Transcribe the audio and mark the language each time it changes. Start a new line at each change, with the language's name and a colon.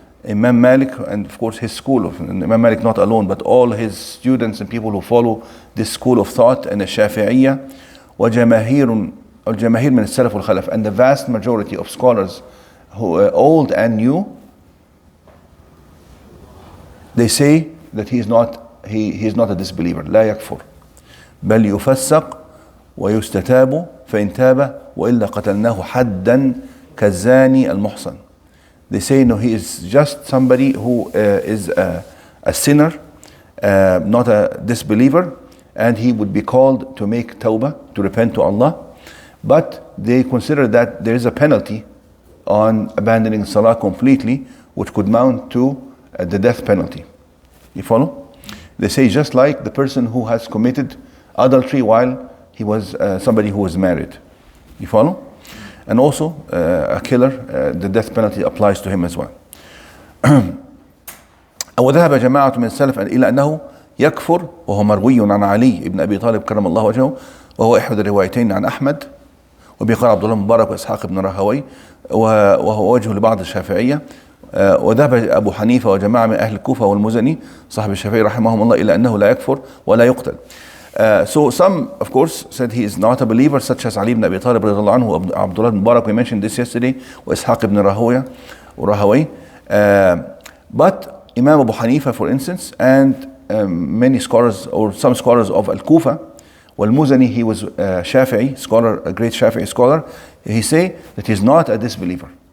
English: Imam Malik, and of course his school of Imam Malik, not alone, but all his students and people who follow this school of thought, and the Shafi'iyya,
Arabic: وجماهير من السلف والخلف,
English: and the vast majority of scholars who are old and new, they say that he is not a disbeliever.
Arabic: لا يكفر بل يفسق ويستتاب فإن تاب وإلا قتلناه حدا كالزاني المحصن.
English: They say no, he is just somebody who is a sinner, not a disbeliever, and he would be called to make tawbah, to repent to Allah. But they consider that there is a penalty on abandoning salah completely, which could mount to the death penalty. You follow? They say just like the person who has committed adultery while he was somebody who was married. You follow? And also a killer, the death penalty applies to him as well.
Arabic: وذهب جماعة من السلف إلى أنه يكفر، وهو مروي عن علي بن أبي طالب كرم الله وجهه، وهو إحدى الروايتين عن أحمد، وبقال عبد الله مبارك وإسحاق بن راهوي، وهو وجه لبعض الشافعية. وذهب أبو حنيفة وجماعة من أهل الكوفة والمزني صاحب الشافعي رحمهم الله إلى أنه لا يكفر ولا يقتل.
English: So some, of course, said he is not a believer, such as Ali ibn Abi Talib radiallahu anhu, Abdullah ibn Mubarak, we mentioned this yesterday, or Ishaq ibn Rahawi. But Imam Abu Hanifa, for instance, and many scholars, or some scholars of Al-Kufa, Wal-Muzani, he was a Shafi'i scholar, a great Shafi'i scholar, he say that he is not a disbeliever.